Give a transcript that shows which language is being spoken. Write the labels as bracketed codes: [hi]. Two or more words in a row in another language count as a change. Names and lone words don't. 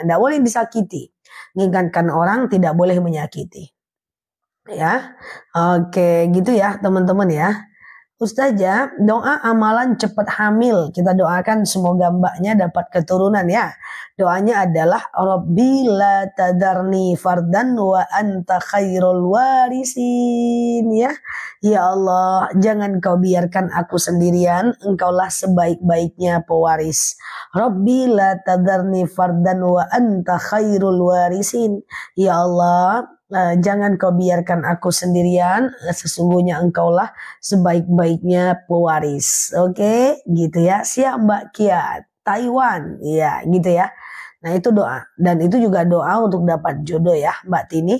[id] Ndak boleh disakiti. Mengingatkan orang, tidak boleh menyakiti. Ya, oke, gitu ya teman-teman ya. Ustazah, doa amalan cepat hamil. Kita doakan semoga mbaknya dapat keturunan, ya. Doanya adalah [ar] رب لا تذرني فردا وأنت خير الوارثين, [id] ya. Ya Allah, jangan kau biarkan aku sendirian, engkaulah sebaik-baiknya pewaris. [ar] رب لا تذرني فردا وأنت خير الوارثين. [id] Ya Allah, jangan kau biarkan aku sendirian, sesungguhnya engkaulah sebaik-baiknya pewaris. Oke, gitu ya. Siap Mbak Kia, Taiwan, ya, gitu ya. Nah itu doa, dan itu juga doa untuk dapat jodoh ya Mbak Tini.